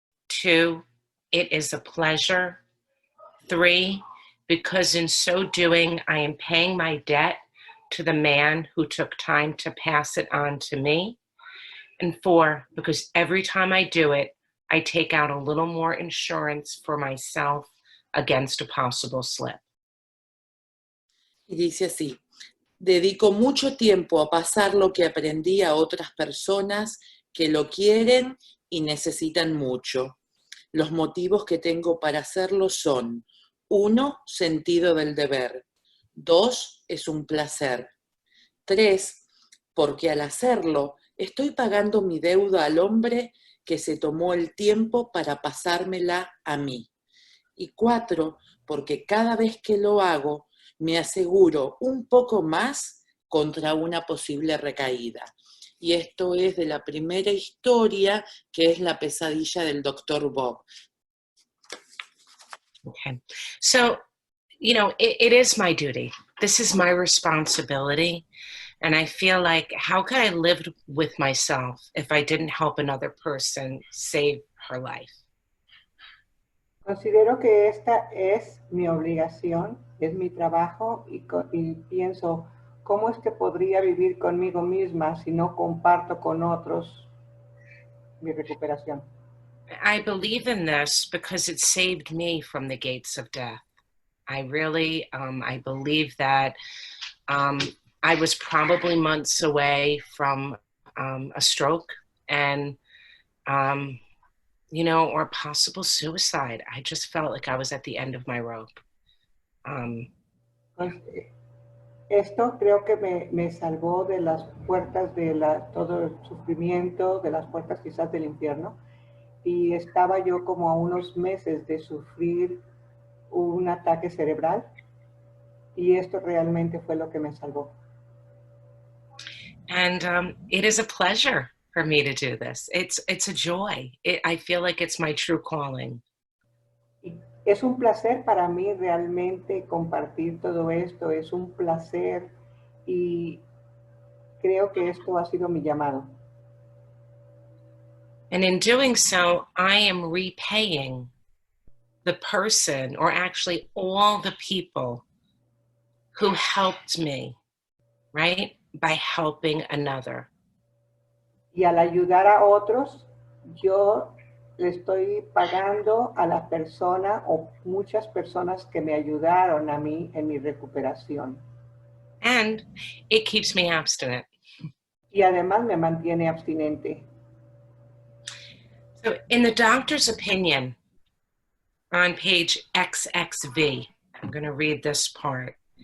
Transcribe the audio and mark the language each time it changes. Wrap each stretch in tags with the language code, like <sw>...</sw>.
<en>2, it is a pleasure. 3, because in so doing, I am paying my debt to the man who took time to pass it on to me. And 4, because every time I do it, I take out a little more insurance for myself against a possible slip.</en> <es>Y dice así: dedico mucho tiempo a pasar lo que aprendí a otras personas que lo quieren y necesitan mucho. Los motivos que tengo para hacerlo son: 1, sentido del deber. 2, es un placer. 3, porque al hacerlo estoy pagando mi deuda al hombre que se tomó el tiempo para pasármela a mí. Y 4, porque cada vez que lo hago me aseguro un poco más contra una posible recaída. Y esto es de la primera historia, que es la pesadilla del Dr. Bob.</es> <en>Okay, so, you know, it is my duty. This is my responsibility. And I feel like, how could I live with myself if I didn't help another person save her life?</en> <es>Considero que esta es mi obligación, es mi trabajo y pienso, ¿cómo es que podría vivir conmigo misma si no comparto con otros mi recuperación?</es> <en>I believe in this because it saved me from the gates of death. I really, I believe that I was probably months away from a stroke, and, you know, or possible suicide. I just felt like I was at the end of my rope.</en> <es>Pues, esto creo que me salvó de las puertas de todo el sufrimiento, de las puertas quizás del infierno. Y estaba yo como a unos meses de sufrir un ataque cerebral. Y esto realmente fue lo que me salvó.</es> <en>And it is a pleasure for me to do this. It's a joy. I feel like it's my true calling.</en> <es>Y es un placer para mí realmente compartir todo esto. Es un placer y creo que esto ha sido mi llamado.</es> <en>And in doing so, I am repaying the person, or actually all the people who helped me, right? By helping another.</en> <es>Y al ayudar a otros, yo le estoy pagando a la persona o muchas personas que me ayudaron a mí en mi recuperación.</es> <en>And it keeps me abstinent.</en> <es>Y además me mantiene abstinente.</es> <en>So in the doctor's opinion, on page XXV, I'm going to read this part.</en>